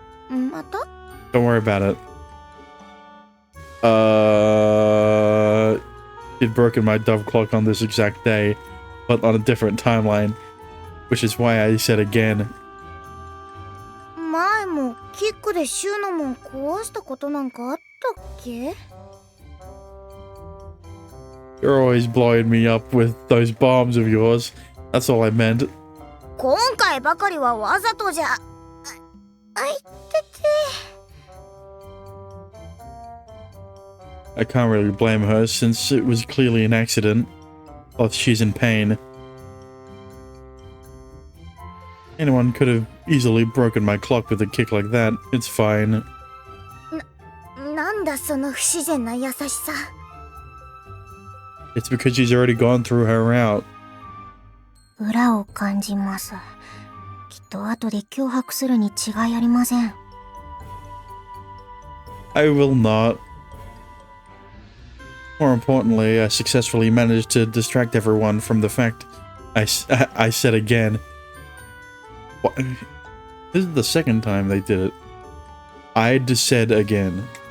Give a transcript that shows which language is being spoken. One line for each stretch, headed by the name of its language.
English: Don't worry about it. You'd broken my dove clock on this exact day, but on a different timeline, which is why I said again.
Japanese: 前もキックでシューのもん壊したことなんかあったっけ?
English: You're always blowing me up with those bombs of yours. That's all I meant.
Japanese: 今回ばかりはわざとじゃ。あいてて。
English: I can't really blame her since it was clearly an accident. Plus, she's in pain. Anyone could have easily broken my clock with a kick like that. It's fine.
Japanese: だその不自然な優しさ。
English: It's because she's already gone through her route.
Japanese: 裏を感じます。きっと後で脅迫するに違いありません。
English: I will not. More importantly, I successfully managed to distract everyone from the fact I said again. What? This is the second time they did it. I'd said again.